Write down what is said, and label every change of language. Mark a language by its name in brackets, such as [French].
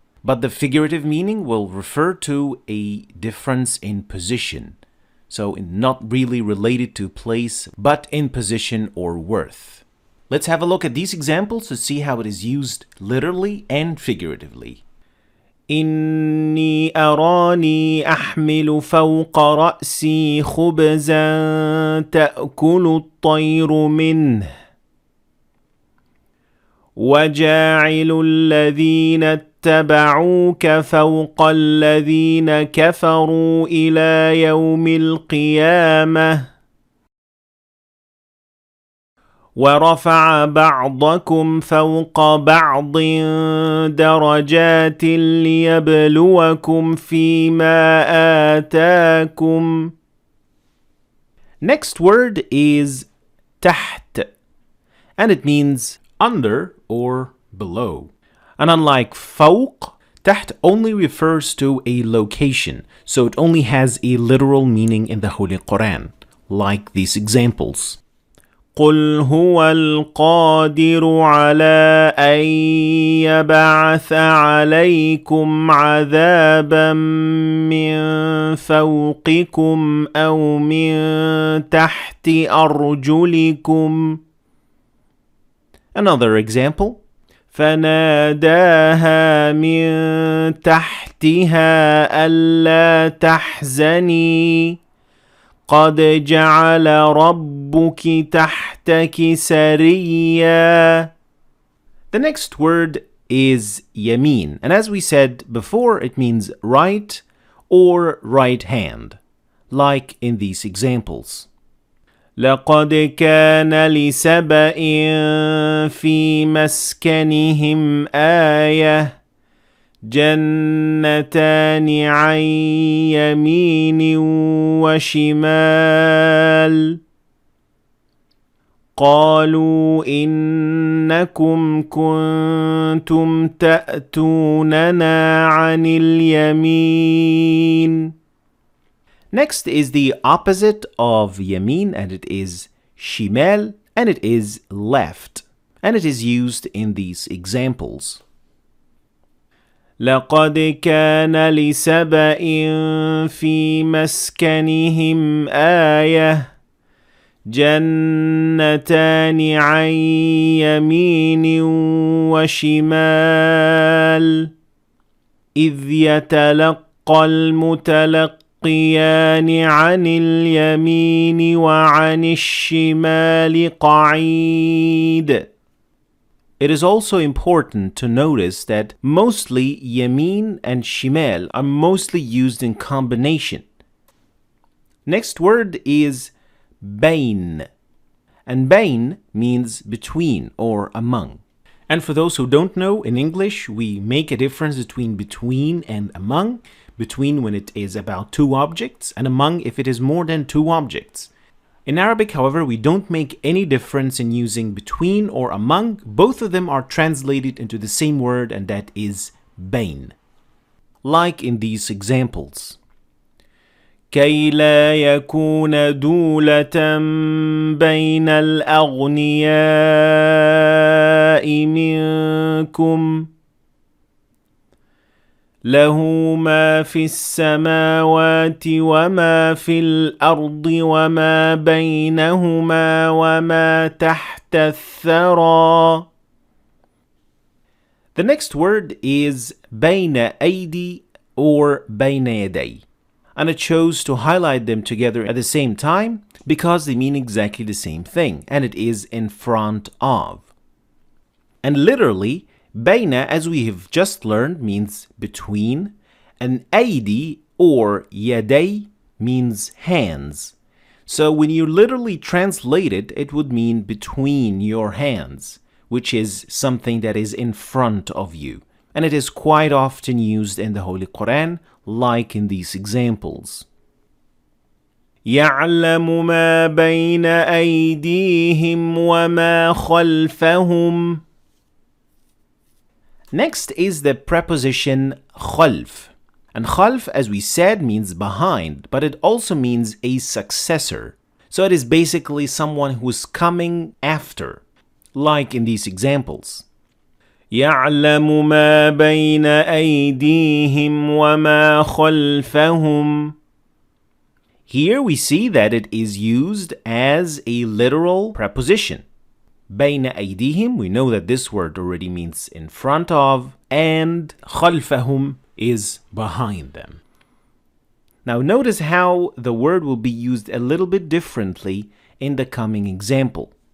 [English] But the figurative meaning will refer to a difference in position. So not really related to place, but in position or worth. Let's have a look at these examples to see how it is used literally and figuratively. [Arabic] إني أراني أحمل فوق رأسي خبزا تأكل الطير منه وجاعل الذين اتبعوك فوق الذين كفروا إلى يوم القيامة ورفع بعضكم فوق بعض درجات ليبلوكم فيما آتاكم. [English] Next word is تحت, and it means under or below. And unlike فوق, تحت only refers to a location, so it only has a literal meaning in the Holy Quran, like these examples. [Arabic] قل هو القادر على أن يبعث عليكم عذابا من فوقكم أو من تحت أرجلكم. [English] Another example. [Arabic] فناداها من تحتها ألا تحزني قد جعل ربك تحتك سريا. [English] The next word is يمين, and as we said before, it means right or right hand, like in these examples. [Arabic] لقد كان لسبإ في مسكنهم آية جنتان عن يمين وشمال قالوا إنكم كنتم تأتوننا عن اليمين [English] Next is the opposite of yamin, and it is shimal, and it is left. And it is used in these examples. [Arabic] لقد كان لسبإ في مسكنهم آية جنتان عن يمين وشمال إذ يتلقى المتلقيان عن اليمين وعن الشمال قعيد. [English] It is also important to notice that mostly yamin and shimal are mostly used in combination. Next word is bain. And bain means between or among. And for those who don't know, in English, we make a difference between and among. Between when it is about two objects, and among if it is more than two objects. In Arabic, however, we don't make any difference in using between or among. Both of them are translated into the same word, and that is bain. Like in these examples. [Arabic] كي لا يكون دولة بين الأغنياء منكم له ما في السماوات وما في الأرض وما بينهما وما تحت الثرى. [English] The next word is بين أيدي or بين يدي. And I chose to highlight them together at the same time because they mean exactly the same thing, and it is in front of. And literally, Baina, as we have just learned, means between, and aidi or yaday means hands. So when you literally translate it, it would mean between your hands, which is something that is in front of you. And it is quite often used in the Holy Quran, like in these examples. [Arabic] يعلم ما بين أيديهم وما خلفهم. [English] Next is the preposition khalf. And khalf, as we said, means behind, but it also means a successor. So it is basically someone who is coming after, like in these examples. [Arabic] يعلم ما بين أيديهم وما خلفهم. [English] Here we see that it is used as a literal preposition. بين أيديهم, we know that this word already means in front of, and خلفهم is behind them. Now notice how the word will be used a little bit differently in the coming example.